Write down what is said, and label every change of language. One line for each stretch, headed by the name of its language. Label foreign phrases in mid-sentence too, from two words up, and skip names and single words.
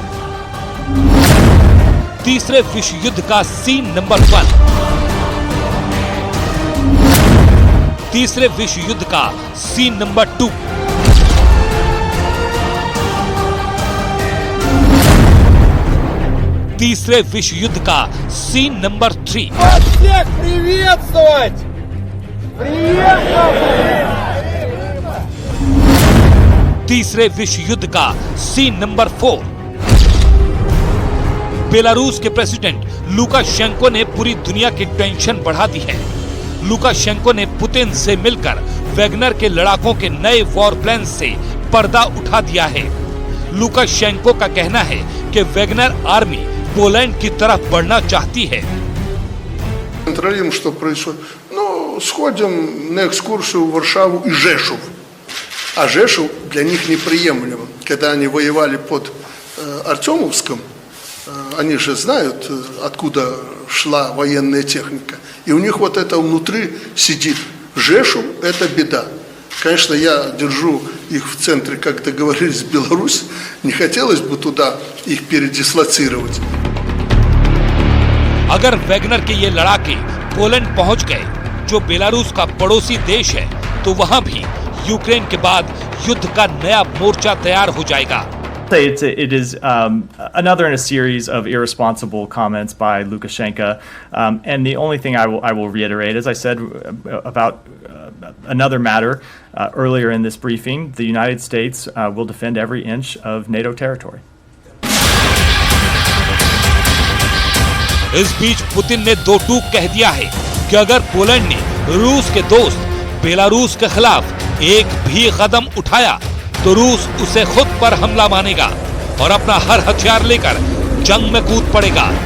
Hindi: तीसरे विश्व युद्ध का सीन नंबर 1। तीसरे विश्व युद्ध का सीन नंबर 2। तीसरे विश्व युद्ध का सीन नंबर 3।
Russian: Вас всех приветствовать!
Hindi: तीसरे विश्व युद्ध का सीन नंबर 4। बेलारूस के प्रेसिडेंट लुकाशेंको ने पूरी दुनिया की टेंशन बढ़ा दी है। लुकाशेंको ने पुतिन से मिलकर वैगनर के लड़ाकों के नए
English: war plan
Hindi: से पर्दा उठा दिया है। लुकाशेंको का कहना है कि वैगनर आर्मी पोलैंड की तरफ बढ़ना चाहती है।
Russian: Контролируем, что происходит. Ну, сходим на экскурсию в Варшаву и Жешув. А Жешув для них неприемлемо. Когда они воевали под Артемовском, они же знают, откуда шла военная техника. И у них вот это внутри сидит. Жешув – это беда. Конечно, я держу их в центре, как договорились, в Беларусь. Не хотелось бы туда их передислоцировать.
Hindi: अगर वैगनर के ये लड़ाके पोलैंड पहुंच गए, जो बेलारूस का पड़ोसी देश है, तो वहां भी यूक्रेन के बाद युद्ध का नया मोर्चा तैयार हो जाएगा।
English: It is another in a series of irresponsible comments by Lukashenko, and the only thing I will reiterate, as I said about another matter earlier in this briefing, the United States will defend every inch of NATO territory.
Hindi: इस बीच पुतिन ने दो टूक कह दिया है कि अगर पोलैंड ने रूस के दोस्त बेलारूस के खिलाफ एक भी कदम उठाया तो रूस उसे खुद पर हमला मानेगा और अपना हर हथियार लेकर जंग में कूद पड़ेगा।